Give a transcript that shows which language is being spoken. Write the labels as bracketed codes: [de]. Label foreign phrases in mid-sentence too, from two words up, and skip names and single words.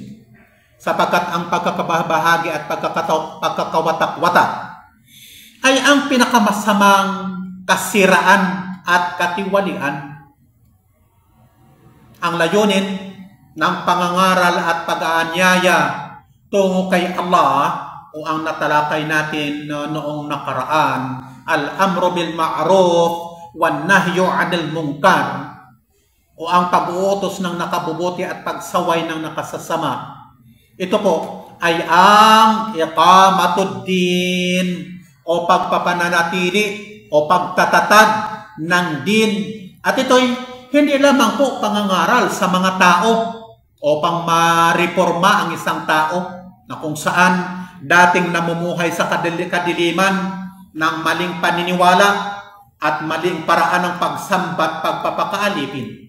[tl] Sapagkat ang pagkakabahagi at pagkakawatak-watak ay ang pinakamasamang kasiraan at katiwalian. Ang layunin ng pangangaral at pag-aanyaya tungo kay Allah o ang natalakay natin noong nakaraan, [ar] الأمر بالمعروف والنهي عن المنكر, [tl] o ang pag-uutos ng nakabubuti at pagsaway ng nakasasama. Ito po ay ang [ar] إقامة الدين [tl] o pagpapananatili o pagtatatag ng din. At ito'y hindi lamang po pangangaral sa mga tao o pang ma-reforma ang isang tao na kung saan dating namumuhay sa kadiliman ng maling paniniwala at maling paraan ng pagsambat, pagpapakaalipin.